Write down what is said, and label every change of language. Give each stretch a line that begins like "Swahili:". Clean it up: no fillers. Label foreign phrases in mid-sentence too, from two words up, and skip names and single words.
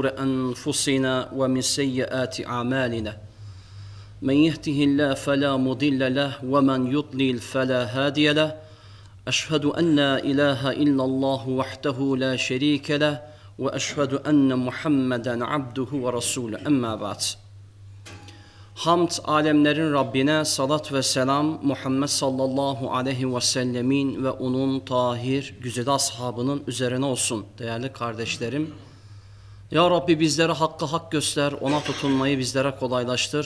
Arabic: أنفسنا ومن سيئات أعمالنا من يهده الله فلا مضل له ومن يضلل فلا هادي له أشهد أن لا إله إلا الله وحده لا شريك له وأشهد أن محمدا عبده ورسوله أما بعد.
Turkish: Hamd alemlerin Rabbine, salat ve selam Muhammed
Arabic: صلى الله عليه وسلم
Turkish: ve onun tahir güzide ashabının üzerine olsun değerli kardeşlerim. Ya Rabbi bizlere hakkı hak göster, ona tutunmayı bizlere kolaylaştır.